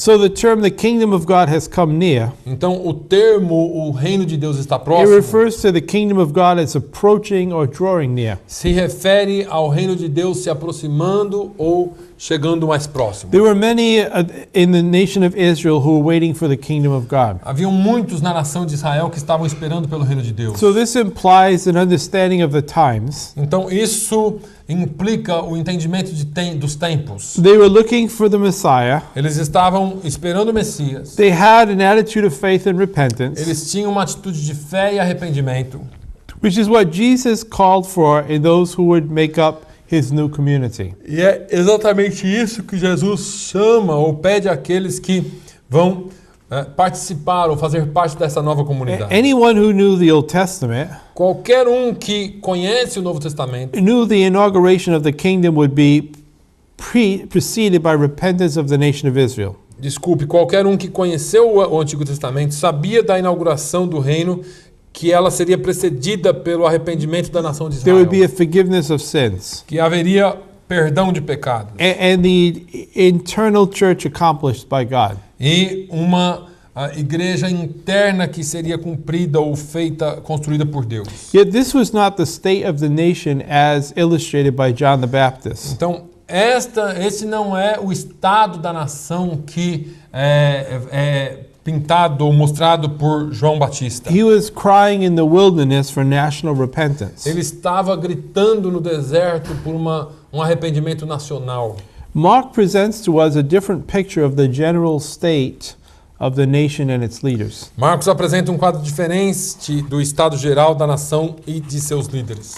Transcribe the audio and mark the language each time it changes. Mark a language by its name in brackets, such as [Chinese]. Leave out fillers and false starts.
[English] So the term the kingdom of God has come near, [Portuguese] Então, o termo, o reino de Deus está [English] it [Portuguese] próximo, [English] refers to the kingdom of God as approaching or drawing near. [Portuguese] se refere ao reino de Deus se aproximando ou chegando mais próximo. [English] There were many in the nation of Israel who were waiting for the kingdom of God. [Portuguese] Haviam muitos na nação de Israel que estavam esperando pelo reino de Deus. [English] So this implies an understanding of the times. [Portuguese] Então isso implica o entendimento dos tempos. [English] They were looking for the Messiah. [Portuguese] Eles estavam esperando o Messias. [English] They had an attitude of faith and repentance, [Portuguese] Eles tinham uma atitude de fé e arrependimento, [English] which is what Jesus called for in those who would make up his new community. [Portuguese] e é exatamente isso que Jesus chama ou pede àqueles que vão participar ou fazer parte dessa nova comunidade. [English] Anyone who knew the Old Testament [Portuguese] Qualquer que conhece o Novo Testamento [English] knew the inauguration of the kingdom would be preceded by repentance of the nation of Israel. [Portuguese] qualquer que conheceu o Antigo Testamento sabia da inauguração do reino, que ela seria precedida pelo arrependimento da nação de [English] There would be [Portuguese] Israel, [English] a forgiveness of sins [Portuguese] que haveria perdão de pecados [English] and the internal church accomplished by God. [Portuguese] e uma igreja interna que seria cumprida ou construída por Deus. [English] Yet this was not the state of the nation as illustrated by John the Baptist. [Portuguese] Então, esse não é o estado da nação que é pintado ou mostrado por João Batista. [English] He was crying in the wilderness for national repentance. [Portuguese] Ele estava gritando no deserto por um arrependimento nacional. [English] Mark presents to us a different picture of the general state of the nation and its leaders. [Portuguese] Marcos apresenta um quadro diferente do estado geral da nação e de seus líderes.